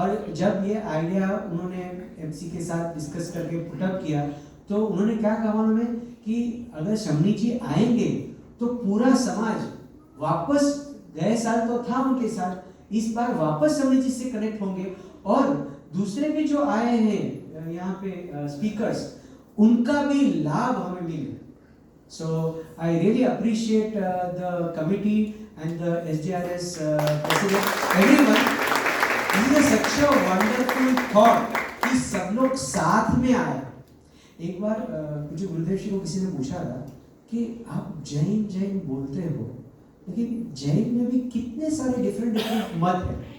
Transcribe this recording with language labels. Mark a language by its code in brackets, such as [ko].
[hi] और जब ये आइडिया उन्होंने एमसी के साथ डिस्कस करके पुटअप किया, तो उन्होंने क्या कहा उन्होंने कि अगर शमनी जी आएंगे तो पूरा समाज वापस, गए साल तो था उनके साथ, इस बार वापस शमनी जी से कनेक्ट होंगे और दूसरे भी जो आए हैं यहाँ पे स्पीकर्स, उनका भी लाभ हमें मिले। [en] So I really appreciate the committee and the SDRS president, everyone. This is such a wonderful thought [hi] कि सब लोग साथ में आए। एक बार मुझे गुरुदेव जी को किसी ने पूछा था कि आप जैन बोलते हो, लेकिन जैन में भी कितने सारे डिफरेंट मत हैं।